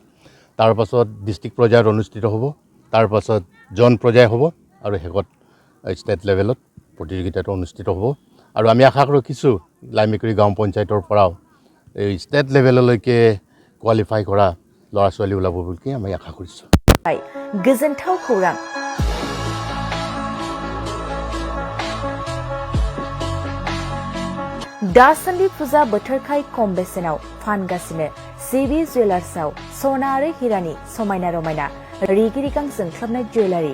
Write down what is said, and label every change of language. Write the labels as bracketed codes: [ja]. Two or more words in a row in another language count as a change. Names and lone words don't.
[as] তাৰ পাছত ডিষ্ট্ৰিক্ট পৰ্যায়ত অনুষ্ঠিত হ'ব, তাৰ পাছত জন পৰ্যায় হ'ব আৰু শেষত [en] state levelত [as] প্ৰতিযোগিতাটো অনুষ্ঠিত হ'ব। আৰু আমি আশা ৰাখিছোঁ লাইমেকুৰি গাঁও পঞ্চায়তৰ পৰাও এই [en] state levelলৈকে qualify [as] কৰা ল'ৰা ছোৱালী ওলাব বুলি আমি আশা কৰিছোঁ। [brx] गोजोनथाव खौरां। दासान्दि फुजा बोथोरखाय खम बेसेनाव फानगासिनो सिबि जुवेलार्सआव सना आरो हिरानि समायना रमायना रिगि रिगां जोंख्लाबनाय जुवेलारि।